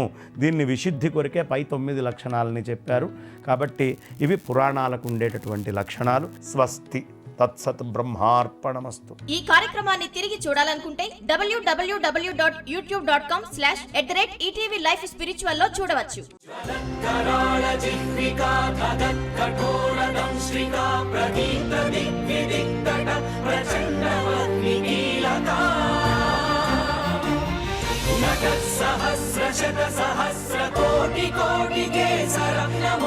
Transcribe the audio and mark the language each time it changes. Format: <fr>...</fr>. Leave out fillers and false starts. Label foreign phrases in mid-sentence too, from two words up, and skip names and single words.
<te>దీన్ని విశుద్ధి కొరికే పై 9 లక్షణాలని చెప్పారు. కాబట్టి ఇవి పురాణాలకు ఉండేటటువంటి లక్షణాలు.</te> <sa>స్వస్తి తత్సత్ బ్రహ్మార్పణమస్తు.</sa> <te>ఈ కార్యక్రమాన్ని తిరిగి చూడాలనుకుంటే www.youtube.com/@ETV Life Spiritual లో చూడవచ్చు.</te> <sa>कराळ जिह्विका कठोरदंश्रिका प्रदीप्त दिग्विदिक्तट प्रचण्डमग्निकीलका नटः सहस्रशतसहस्रकोटिकोटिकेसर</sa>